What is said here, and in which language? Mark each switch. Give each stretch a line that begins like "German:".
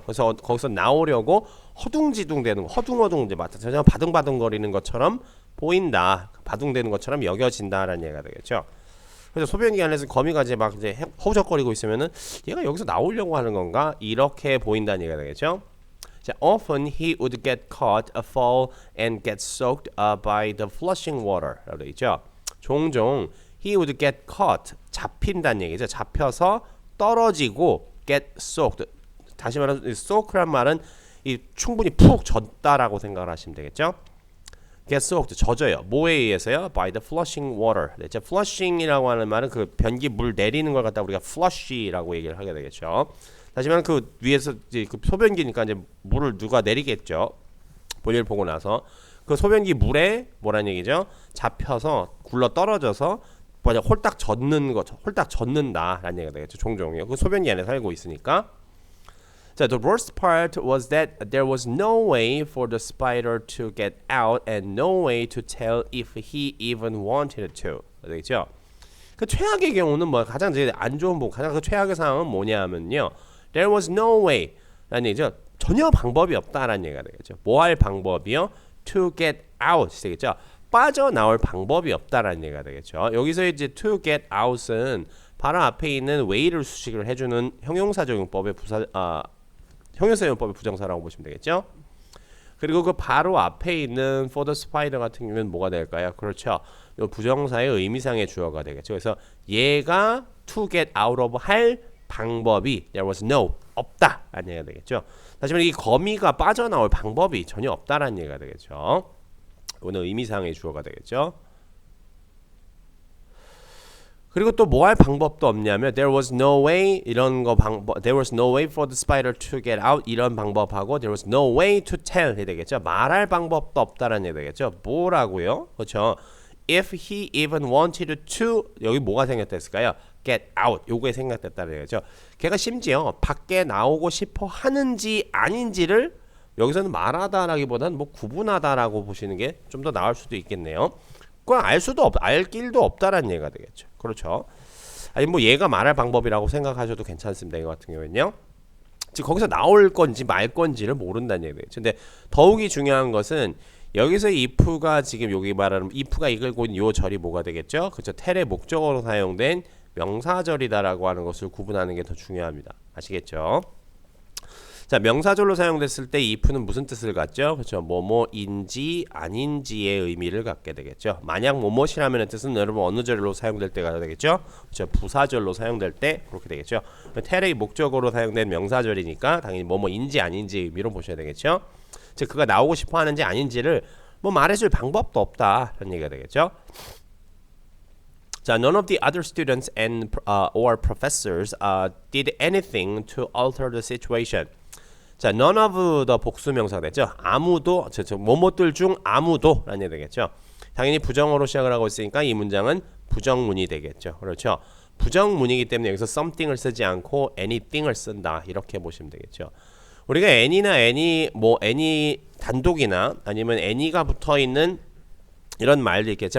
Korean: 그래서 거기서 나오려고 허둥지둥대는 거, 허둥허둥 이제 전혀 바둥바둥거리는 것처럼 보인다, 바둥대는 것처럼 여겨진다라는 얘기가 되겠죠. 그래서 소변기 안에서 거미가 이제 막 이제 허우적거리고 있으면은 얘가 여기서 나오려고 하는 건가 이렇게 보인다는 얘기가 되겠죠.
English: 자, often he would get caught, fall, and get soaked by the flushing water
Korean: 라고 되어 있죠. 종종
English: he would get caught
Korean: 잡힌다는 얘기죠. 잡혀서 떨어지고
English: get soaked.
Korean: 다시 말해서 soak란 말은 이 충분히 푹 젖다라고 생각을 하시면 되겠죠.
English: get soaked
Korean: 젖어요. 뭐에 의해서요?
English: by the flushing water.
Korean: 네, flushing이라고 하는 말은 그 변기 물 내리는 걸 갖다 우리가 flush라고 얘기를 하게 되겠죠. 다시 말하면 그 위에서 이제 그 소변기니까 이제 물을 누가 내리겠죠. 볼일 보고 나서 그 소변기 물에 뭐라는 얘기죠? 잡혀서 굴러 떨어져서 홀딱 젖는 거, 홀딱 젖는다라는 얘기가 되겠죠. 종종요. 그 소변기 안에 살고 있으니까.
English: 자, the worst part was that there was no way for the spider to get out and no way to tell if he even wanted to.
Korean: 되겠죠. 그 최악의 경우는 뭐 가장 제일 안 좋은 부분, 가장 그 최악의 상황은 뭐냐면요.
English: There was no way.
Korean: 라는 얘기죠. 전혀 방법이 없다라는 얘기가 되겠죠. 뭐 할 방법이요?
English: To get out
Korean: 되겠죠. 빠져나올 방법이 없다라는 얘기가 되겠죠. 여기서 이제
English: to get out
Korean: 은 바로 앞에 있는 way를 수식을 해주는 형용사적용법의 형용사적용법의 부정사라고 보시면 되겠죠. 그리고 그 바로 앞에 있는
English: for the spider
Korean: 같은 경우는 뭐가 될까요? 그렇죠. 이 부정사의 의미상의 주어가 되겠죠. 그래서 얘가
English: to get out of
Korean: 할 방법이
English: there was no
Korean: 없다라는 얘기가 되겠죠. 다시 말해 이 거미가 빠져나올 방법이 전혀 없다라는 얘기가 되겠죠. 이거는 의미상의 주어가 되겠죠. 그리고 또 뭐 할 방법도 없냐면
English: there was no way
Korean: 이런 거
English: there was no way for the spider to get out
Korean: 이런 방법하고
English: there was no way to tell
Korean: 이 되겠죠. 말할 방법도 없다라는 얘기 되겠죠. 뭐라고요? 그렇죠.
English: if he even wanted to
Korean: 여기 뭐가 생겼댔을까요?
English: get out
Korean: 요게 생각됐다는 거죠. 걔가 심지어 밖에 나오고 싶어 하는지 아닌지를 여기서는 말하다라기보다는 뭐 구분하다라고 보시는 게 좀 더 나을 수도 있겠네요. 그건 알 길도 없다라는 얘기가 되겠죠. 그렇죠. 아니 뭐 얘가 말할 방법이라고 생각하셔도 괜찮습니다. 이거 같은 경우에는요. 즉 거기서 나올 건지 말 건지를 모른다는 얘기죠. 근데 더욱이 중요한 것은 여기서 if가 지금 여기 말하는 if가 이끌고 있는 요 절이 뭐가 되겠죠? 그렇죠. 텔의 목적어로 사용된 명사절이다라고 하는 것을 구분하는 게 더 중요합니다. 아시겠죠? 자, 명사절로 사용됐을 때 if는 무슨 뜻을 갖죠? 그렇죠. 뭐뭐인지 아닌지의 의미를 갖게 되겠죠. 만약 뭐뭐이라면 뜻은 여러분 어느 절로 사용될 때가 되겠죠? 그렇죠. 부사절로 사용될 때 그렇게 되겠죠. 텔의 목적어로 사용된 명사절이니까 당연히 뭐뭐인지 아닌지 의미로 보셔야 되겠죠. 즉 그가 나오고 싶어 하는지 아닌지를 뭐 말해줄 방법도 없다라는 얘기가 되겠죠.
English: 자, none of the other students and or professors did anything to alter the situation.
Korean: 자,
English: none of the
Korean: 복수명사가 됐죠. 아무도, 뭐뭐들 중 아무도라는 얘기 되겠죠. 당연히 부정어로 시작을 하고 있으니까 이 문장은 부정문이 되겠죠. 그렇죠. 부정문이기 때문에 여기서 something을 쓰지 않고 anything을 쓴다. 이렇게 보시면 되겠죠. 우리가 any나 any 단독이나 아니면 any가 붙어 있는 이런 말들이 있겠죠.